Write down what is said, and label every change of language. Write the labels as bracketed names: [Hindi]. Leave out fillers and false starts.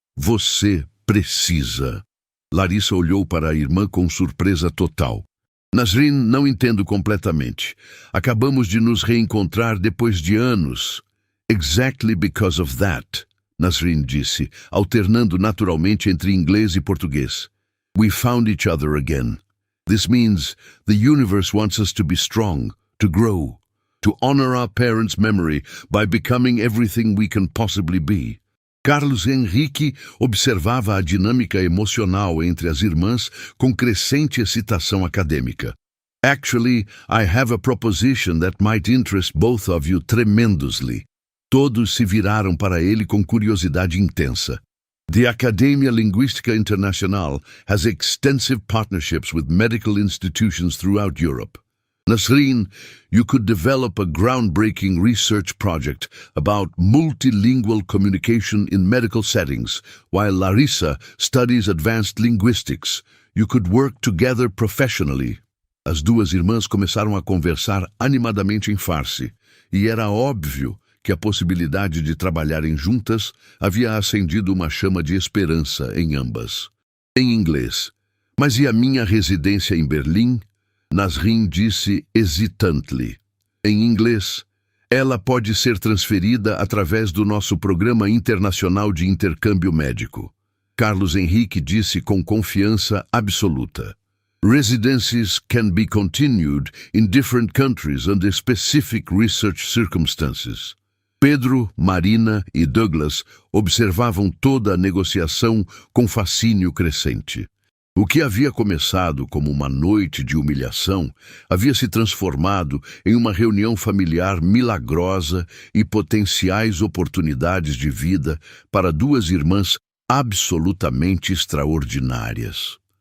[Portuguese] Você precisa. Larissa olhou para a irmã com surpresa total. Nasrin, não entendo completamente. Acabamos de nos reencontrar depois de anos. [English] Exactly because of that, [Portuguese] Nasrin disse, alternando naturalmente entre inglês e português. [English] We found each other again. This means the universe wants us to be strong, to grow, to honor our parents' memory by becoming everything we can possibly be. [Portuguese] Carlos Henrique observava a dinâmica emocional entre as irmãs com crescente excitação acadêmica. [English] Actually, I have a proposition that might interest both of you tremendously. [Portuguese] Todos se viraram para ele com curiosidade intensa. [English] The Academia Linguística Internacional has extensive partnerships with medical institutions throughout Europe. Nasrin, you could develop a groundbreaking research project about multilingual communication in medical settings, while Larissa studies advanced linguistics. You could work together professionally. [Portuguese] As duas irmãs começaram a conversar animadamente em farsi, e era óbvio que a possibilidade de trabalharem juntas havia acendido uma chama de esperança em ambas. Em inglês, mas e a minha residência em Berlim? Nasrin disse [English] hesitantly. [Portuguese] Em inglês, ela pode ser transferida através do nosso Programa Internacional de Intercâmbio Médico. Carlos Henrique disse com confiança absoluta. [English] Residencies can be continued in different countries under specific research circumstances. [Portuguese] Pedro, Marina e Douglas observavam toda a negociação com fascínio crescente. O que havia começado como uma noite de humilhação havia se transformado em uma reunião familiar milagrosa e potenciais oportunidades de vida para duas irmãs absolutamente extraordinárias.